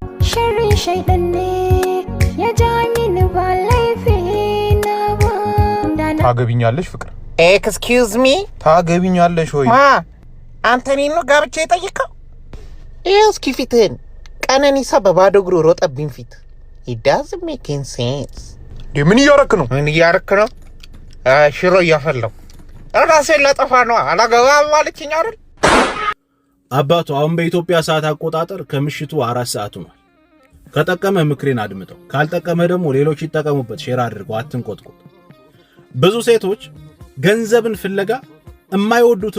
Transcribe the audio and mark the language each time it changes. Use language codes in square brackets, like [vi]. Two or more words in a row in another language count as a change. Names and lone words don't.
[ha] shaidan ne ya ja mini ba laifi na ba [am] ታገቢኛለሽ ፍቅር? [en] excuse me [am] ታገቢኛለሽ ወይ? ማ አንተ እኔን ነው ጋብቻ የጠየቀው? ይኸው እስኪ ፊትህን። ቀነኒሳ በባዶ እግሩ ሮጠብኝ ፊት። [en] it doesn't make any sense። [am] ምን እያረክ ነው? ምን እያረክ ነው? ሽሮ እያፈላሁ ራሴን ላጠፋ ነው። አላገባም ማለችኝ አይደል? አባቱ አሁን በኢትዮጵያ ሰዓት አቆጣጠር ከምሽቱ 4 ሰዓት ሆኗል። ከጠቀመ ምክሬን አድምጠው፣ ካልጠቀመ ደግሞ ሌሎች ይጠቀሙበት። ሼር አድርገው፣ አትንቆጥቁጥ። ብዙ ሴቶች ገንዘብን ፍለጋ የማይወዱትን